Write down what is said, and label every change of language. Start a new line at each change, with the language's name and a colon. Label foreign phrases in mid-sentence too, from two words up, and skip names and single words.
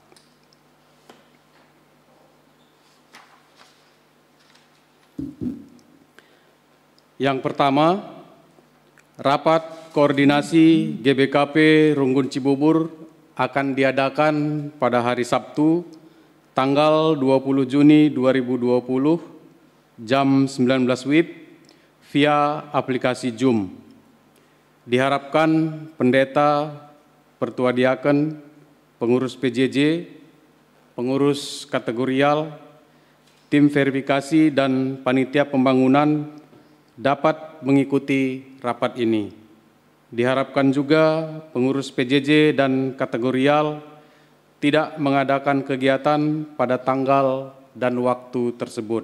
Indonesian: Yang pertama, rapat koordinasi GBKP Runggun Cibubur akan diadakan pada hari Sabtu, tanggal 20 Juni 2020, jam 19 WIB, via aplikasi Zoom. Diharapkan pendeta, pertua diaken, pengurus PJJ, pengurus kategorial, tim verifikasi, dan panitia pembangunan dapat mengikuti rapat ini. Diharapkan juga pengurus PJJ dan kategorial tidak mengadakan kegiatan pada tanggal dan waktu tersebut.